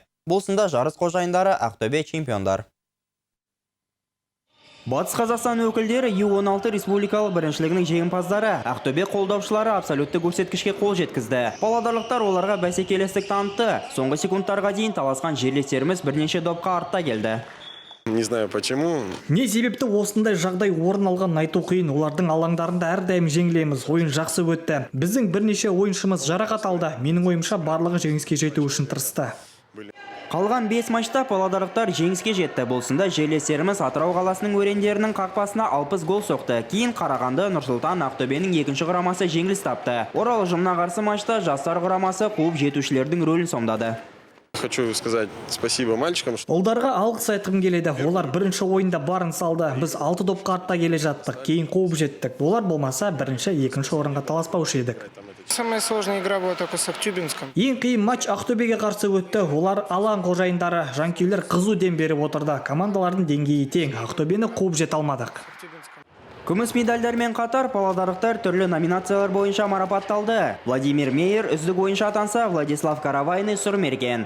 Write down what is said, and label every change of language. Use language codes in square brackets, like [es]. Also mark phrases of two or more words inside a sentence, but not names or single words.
[kk] Бұл сында жарыс қожайындары Ақтөбе чемпиондар. Батыс Қазақстан өкілдері Ю-16 республикалық біріншілігінің жеңімпаздары. Ақтөбе қолдаушылары абсолютті көрсеткішке қол жеткізді. Павлодарлықтар оларға бәсекелестік танытты. Соңғы секундтарға дейін таласқан жерлестеріміз бірнеше допқа артта келді. [ru] Не знаю почему. [kk] Не себепті осындай жағдай орын алған айту қиын. Олардың алаңдарында әрдайым жеңілеміз. Ойын жақсы өтті. Біздің бірнеше ойыншымыз жарақат алды. Менің ойымша барлығы жеңіске жету үшін тырысты. Қалған 5 матчта павлодарлықтар жеңіске жетті. Болсында жерлестеріміз Атырау қаласының өрендерінің қақпасына 60 гол соқты. Кейін Қарағанды, Нұрсұлтан, Ақтөбенің екінші құрамасы жеңіліс тапты. Орал ұжымына қарсы матчта жастар құрамасы қуып жетушілердің рөлін сомдады. [ru] Хочу сказать спасибо мальчикам. [kk] Ұлдарға алғыс айтқым келеді. Олар бірінші ойында барын салды. Біз 6 допқа артта келе жаттық. Кейін қуып жеттік. Олар болмаса бірінші, екінші орынға таласпаушы едік. [ru] Самая сложная игра была только с Актюбинском. [kk] Ең қиын матч Ақтөбеге қарсы өтті. Олар алаң қожайындары, жанкүйерлер қызу дем беріп отырды. Командалардың деңгейі тең. Ақтөбені қуып жете алмадық. Күміс медальдармен қатар павлодарлықтар түрлі номинациялар бойынша марапатталды. Владимир Мейер үздік ойыншы атанса, Владислав Каравайны сұрмерген.